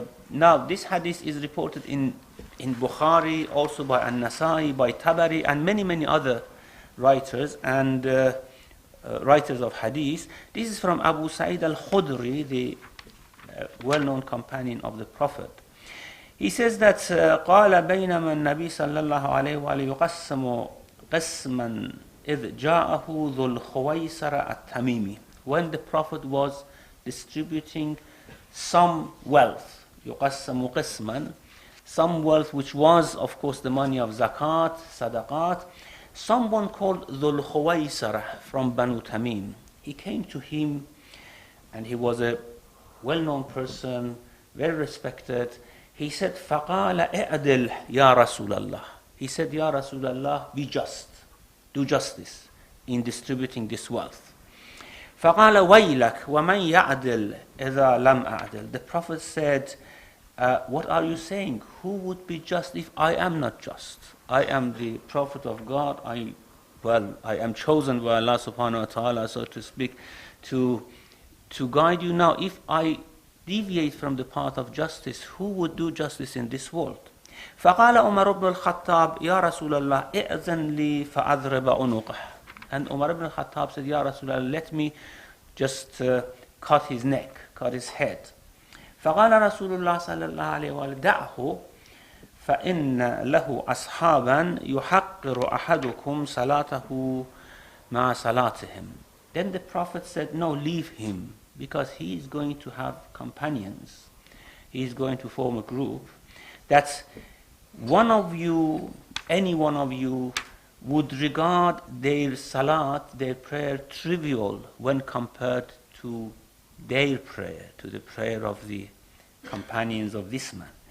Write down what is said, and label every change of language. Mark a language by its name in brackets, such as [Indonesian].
[English] Now, this hadith is reported in Bukhari, also by An-Nasai, by Tabari, and many other writers and writers of hadith. This is from Abu Sa'id al-Khudri, the well-known companion of the Prophet. He says that [Arabic] قال بينما النبي صلى الله عليه وآله يقسم قسما إذ جاءه ذو الخويصر التميمي. [English] When the Prophet was distributing some wealth, [Arabic] يقسم قسما, [English] some wealth which was, of course, the money of zakat, sadaqat, someone called ذو الخويصر from Banu Tamim. He came to him, and he was a well-known person, very respected. He said, [Arabic] فَقَالَ اِعْدِلْ يَا رَسُولَ اللَّهِ. [English] He said, Ya Rasulullah, be just, do justice in distributing this wealth. [Arabic] فَقَالَ وَيْلَكَ وَمَنْ يَعْدِلْ إِذَا لَمْ أَعْدِلْ. [English] The Prophet said, what are you saying? Who would be just if I am not just? I am the Prophet of God. I am chosen by Allah subhanahu wa ta'ala, so to speak, to guide you. Now, if I deviate from the path of justice, who would do justice in this world? [Arabic] فقال عمر بن الخطاب يا رسول الله ائذن لي فأضرب عنقه. [English] And Umar ibn al-Khattab said, Ya Rasulullah, let me just cut his neck, cut his head. [Arabic] فقال رسول الله صلى الله عليه وسلم دعه فإن له أصحابا يحقر أحدكم صلاته مع صلاتهم. [English] Then the Prophet said, no, leave him, because he is going to have companions. He is going to form a group that one of you, any one of you, would regard their salat, their prayer, trivial when compared to their prayer, to the prayer of the companions of this man.